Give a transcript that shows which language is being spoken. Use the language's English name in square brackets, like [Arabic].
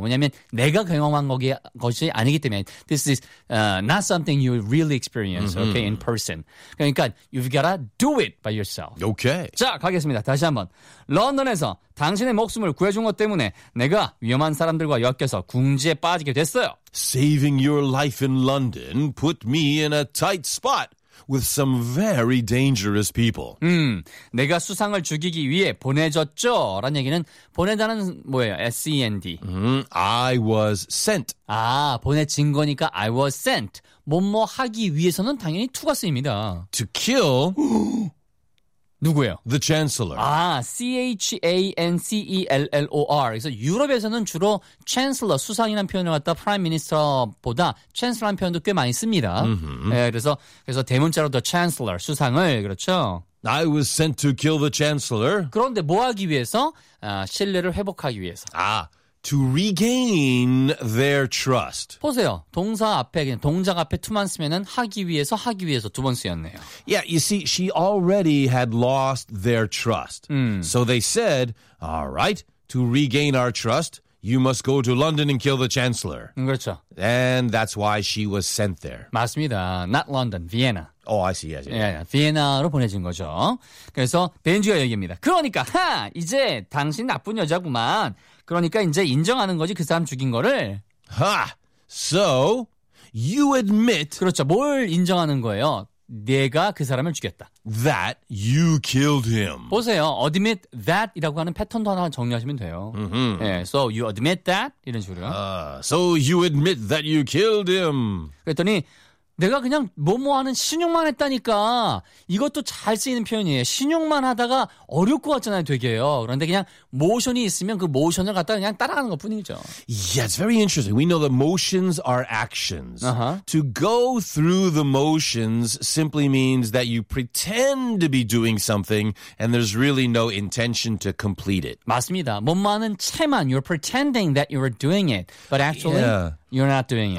[Korean] 왜냐하면 내가 경험한 것이 아니기 때문에 [English] This is not something you really experience okay, in person. 그러니까 you've got to do it by yourself. Okay. [Korean] 자, 가겠습니다. 다시 한번. 런던에서 당신의 목숨을 구해준 것 때문에 내가 위험한 사람들과 엮여서 궁지에 빠지게 됐어요. [English] Saving your life in London put me in a tight spot with some very dangerous people. [Korean] 내가 수상을 죽이기 위해 보내졌죠. 라는 얘기는 보내다는 뭐예요? [English] S-E-N-D. I was sent. [Korean] 아, 보내진 거니까 [English] I was sent. [Korean] 뭐뭐 하기 위해서는 당연히 to가 쓰입니다. [English] To kill... [Korean] 누구예요? [English] The Chancellor. 아, C-H-A-N-C-E-L-L-O-R. [Korean] 그래서 유럽에서는 주로 Chancellor, 수상이라는 표현을 갖다 Prime Minister보다 Chancellor라는 표현도 꽤 많이 씁니다. Mm-hmm. 네, 그래서 대문자로 The Chancellor, 수상을, 그렇죠? [English] I was sent to kill the Chancellor. [Korean] 그런데 뭐 하기 위해서? 아, 신뢰를 회복하기 위해서. [English] 아, to regain their trust. [Korean] 보세요. 동사 앞에 그냥 동작 앞에 to만 쓰면은 하기 위해서 두 번 쓰였네요. [English] Yeah, you see she already had lost their trust. So they said, "All right, to regain our trust, you must go to London and kill the chancellor." [Korean] 그렇죠. [English] And that's why she was sent there. [Korean] 맞습니다. [English] Not London, Vienna. Oh, I see. Yeah, [Korean] yeah. 비엔나로 보내진 거죠. 그래서 벤지가 얘기합니다. 그러니까 하, 이제 당신 나쁜 여자구만. 그러니까 이제 인정하는 거지 그 사람 죽인 거를. [English] 하, so you admit. [Korean] 그렇죠. 뭘 인정하는 거예요? 내가 그 사람을 죽였다. [English] That you killed him. [Korean] 보세요. Admit that이라고 하는 패턴도 하나 정리하시면 돼요. Mm-hmm. [English] 네, so you admit that [Korean] 이런 식으로. [English] So you admit that you killed him. [Korean] 그랬더니 내가 그냥 뭐뭐 하는 신용만 했다니까. 이것도 잘 쓰이는 표현이에요. 신용만 하다가 어렵고 왔잖아요, 되게요. 그런데 그냥 모션이 있으면 그 모션을 갖다가 그냥 따라가는 것뿐이죠. [English] Yeah, it's very interesting. We know that motions are actions. Uh-huh. To go through the motions simply means that you pretend to be doing something and there's really no intention to complete it. [Korean] 맞습니다. 뭐뭐 하는 채만, [English] you're pretending that you're doing it. But actually... Yeah. You're not doing it.